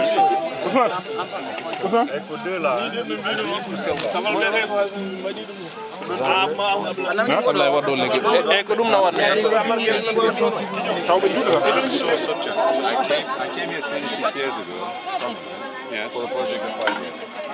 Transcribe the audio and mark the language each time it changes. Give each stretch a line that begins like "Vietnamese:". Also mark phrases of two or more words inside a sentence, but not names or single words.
French: Il faut deux là. Ça va le faire.
Fula: Abdoulaye Wade léegi e ko ɗum na wadde
English: I came here 26 years ago for a project of 5 years.